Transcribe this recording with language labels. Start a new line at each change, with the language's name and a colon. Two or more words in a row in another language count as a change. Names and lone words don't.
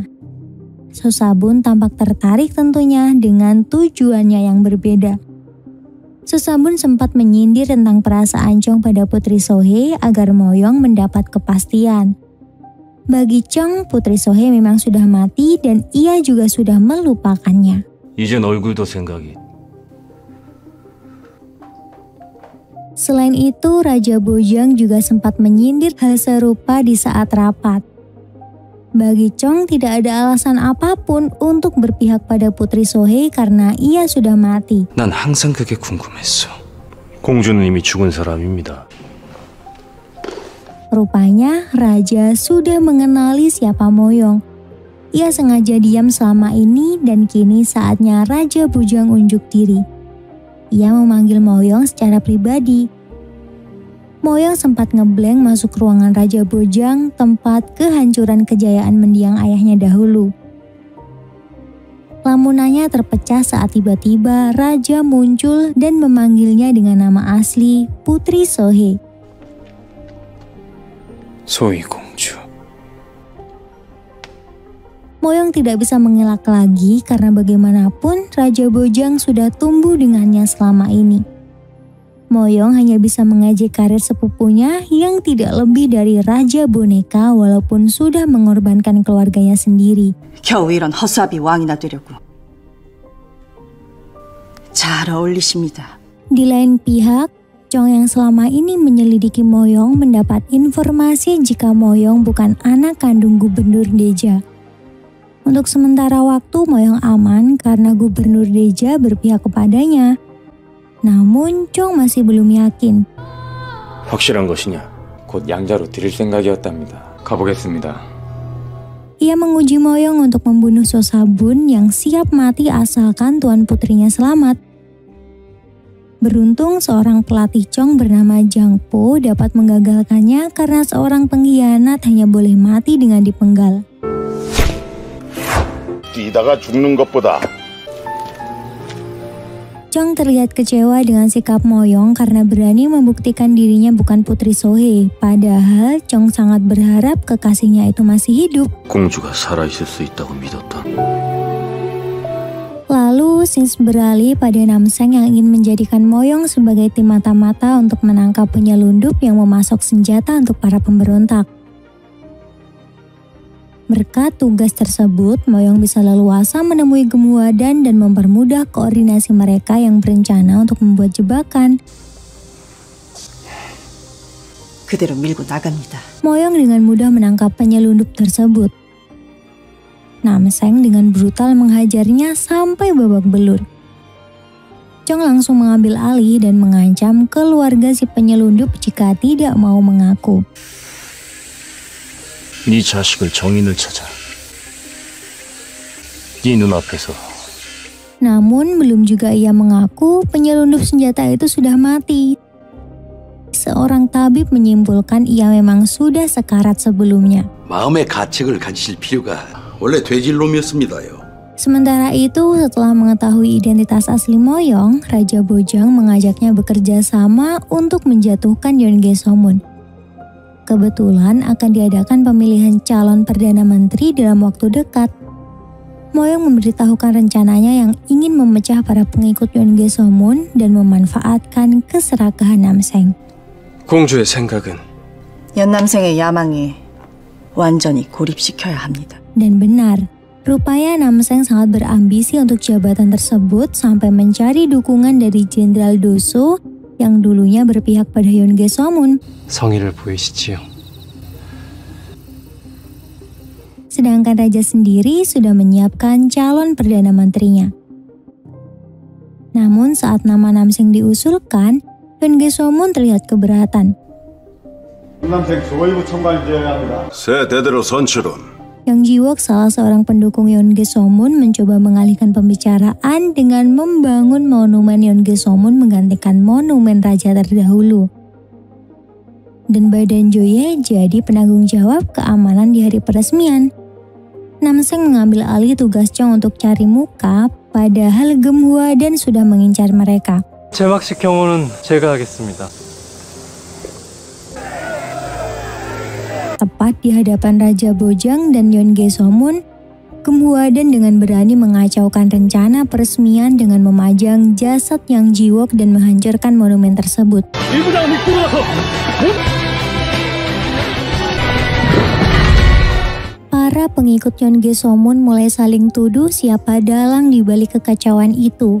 Indonesian: Sosabun tampak tertarik tentunya dengan tujuannya yang berbeda. Sosabun sempat menyindir tentang perasaan Chong pada Putri Sohee agar Moyong mendapat kepastian. Bagi Chong, Putri Sohee memang sudah mati dan ia juga sudah melupakannya.
Korean: 이젠 얼굴도 생각이.
Indonesian: Selain itu, Raja Bojang juga sempat menyindir hal serupa di saat rapat. Bagi Chong tidak ada alasan apapun untuk berpihak pada Putri Sohee karena ia sudah mati.
Korean: 난 항상 그게 궁금했어. 공주는 이미 죽은 사람입니다.
Indonesian: Rupanya Raja sudah mengenali siapa Moyong. Ia sengaja diam selama ini dan kini saatnya Raja Bojang unjuk diri. Ia memanggil Moyong secara pribadi. Moyong sempat ngeblank masuk ruangan Raja Bojang, tempat kehancuran kejayaan mendiang ayahnya dahulu. Lamunannya terpecah saat tiba-tiba Raja muncul dan memanggilnya dengan nama asli Putri Sohee.
Korean: 소희 공주.
Indonesian: Moyong tidak bisa mengelak lagi karena bagaimanapun Raja Bojang sudah tumbuh dengannya selama ini. Moyong hanya bisa mengejek karir sepupunya yang tidak lebih dari Raja Boneka walaupun sudah mengorbankan keluarganya sendiri.
Korean: 겨우 이런 허수아비 왕이나 되려고. 잘 어울리십니다.
Indonesian: Di lain pihak, Chong yang selama ini menyelidiki Moyong mendapat informasi jika Moyong bukan anak kandung Gubernur Deja. Untuk sementara waktu Moyong aman karena Gubernur Deja berpihak kepadanya. Namun Chong masih belum yakin.
Korean: 확실한 것이냐? 곧 양자로 드릴 생각이었답니다. 가보겠습니다.
Indonesian: Ia menguji Moyong untuk membunuh Sosabun yang siap mati asalkan tuan putrinya selamat. Beruntung seorang pelatih Chong bernama Jang Po dapat menggagalkannya karena seorang pengkhianat hanya boleh mati dengan dipenggal.
Korean: 뛰다가 죽는 것보다
Indonesian: Chong terlihat kecewa dengan sikap Moyong karena berani membuktikan dirinya bukan Putri Sohee. Padahal Chong sangat berharap kekasihnya itu masih hidup.
Korean: 공주가 살아있을 수 있다고 믿었다.
Indonesian: Lalu Sins beralih pada Namseng yang ingin menjadikan Moyong sebagai tim mata-mata untuk menangkap penyelundup yang memasok senjata untuk para pemberontak. Berkat tugas tersebut, Moyong bisa leluasa menemui Gemuwadan dan mempermudah koordinasi mereka yang berencana untuk membuat jebakan.
Korean: 그대로 밀고 나갑니다.
Indonesian: Moyong dengan mudah menangkap penyelundup tersebut. Namseng dengan brutal menghajarnya sampai babak belur. Chong langsung mengambil alih dan mengancam keluarga si penyelundup jika tidak mau mengaku.
Korean: 네 자식을 정인을 찾아. 네 눈앞에서.
Indonesian: Namun belum juga ia mengaku penyelundup senjata itu sudah mati. Seorang tabib menyimpulkan ia memang sudah sekarat sebelumnya.
Korean: 마음의 가책을 가지실 필요가 원래 돼질놈이었습니다요.
Indonesian: Sementara itu, setelah mengetahui identitas asli Moyong, Raja Bojang mengajaknya bekerja sama untuk menjatuhkan Yeonge Somun. Kebetulan akan diadakan pemilihan calon Perdana Menteri dalam waktu dekat. Moyong memberitahukan rencananya yang ingin memecah para pengikut Yeonge Somun dan memanfaatkan keserakahan Namseng.
Korean: 공주의 생각은 연남생의 야망에 완전히 고립시켜야 합니다.
Indonesian: Dan benar, rupanya Namseng sangat berambisi untuk jabatan tersebut sampai mencari dukungan dari Jenderal Doso yang dulunya berpihak pada Yeonge Somun.
Korean: 성의를 보이시지요.
Indonesian: Sedangkan raja sendiri sudah menyiapkan calon Perdana Menterinya. Namun saat nama Namseng diusulkan, Yeonge Somun terlihat keberatan.
Korean: 새 대대로 선출은
Indonesian: Yang Jiwook, salah seorang pendukung Yeonge Somun, mencoba mengalihkan pembicaraan dengan membangun monumen Yeonge Somun menggantikan monumen raja terdahulu. Dan Badan Joye jadi penanggung jawab keamanan di hari peresmian. Namseng mengambil alih tugas Chong untuk cari muka, padahal Geumhwa dan sudah mengincar mereka.
Korean: 제막식 경호는 제가 하겠습니다.
Indonesian: Tepat di hadapan Raja Bojang dan Yeonge Somun, Geumhwa dan dengan berani mengacaukan rencana peresmian dengan memajang jasad Yang Jiwook dan menghancurkan monumen tersebut. Para pengikut Yeonge Somun mulai saling tuduh siapa dalang di balik kekacauan itu.